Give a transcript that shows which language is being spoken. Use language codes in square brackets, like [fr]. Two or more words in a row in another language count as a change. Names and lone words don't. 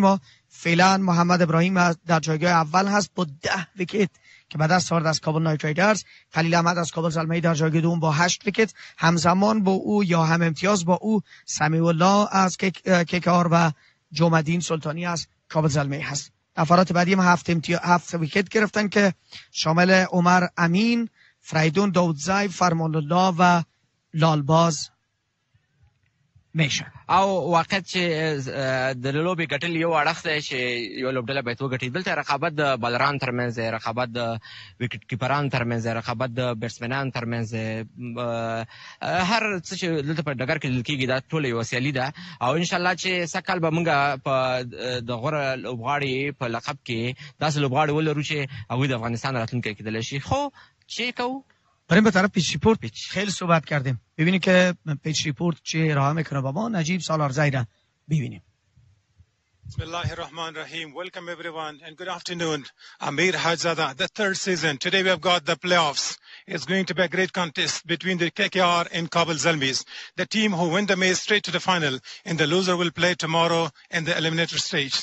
[fa] ما فعلا محمد ابراهیم در جایگاه اول هست با 10 ویکت که به دست آورد از کابل نایت رایدرز خلیل احمد از کابل زلمی در جایگاه دوم با 8 ویکت همزمان با او یا هم امتیاز با او سمیع الله از کیکار و جمعدین سلطانی از کابل زلمی هست نفرات بعدی هم 7 ویکت گرفتن که شامل عمر امین فریدون داودزای فرمان الله و لالباز میشه [ps] او واقعیت چې د لوبې ګټل یو اړخ دی چې یو لوبډله باید وګټي دلته رقابت د بالران ترمنځ دی رقابت د وکټ کیپران ترمنځ دی رقابت د بیټسمنان ترمنځ دی هر څه چې دلته په ډګر کې لیدل کېږي دا ټوله یوه سیالي ده او انشاءالله چې سږ کال به موږ په د غوره لوبغاړي په لقب کې داسې لوبغاړي ولرو چې هغوی د افغانستان راتلونکی کېدلی شي خو چی کوو [fa] بریم به طرف [en] pitch report [fa] خیلی صحبت کردیم ببینیم که [en] pitch report [fa] چی ارائه میکنه با ما نجیب سالارزی را ببینیم [ar] بسم الله الرحمن الرحيم. [en] Welcome everyone and good afternoon. Amir Hajizada, the third season. Today we have got the playoffs. It's going to be a great contest between the KKR and Kabul Zalmis. The team who win the match straight to the final and the loser will play tomorrow in the eliminator stage.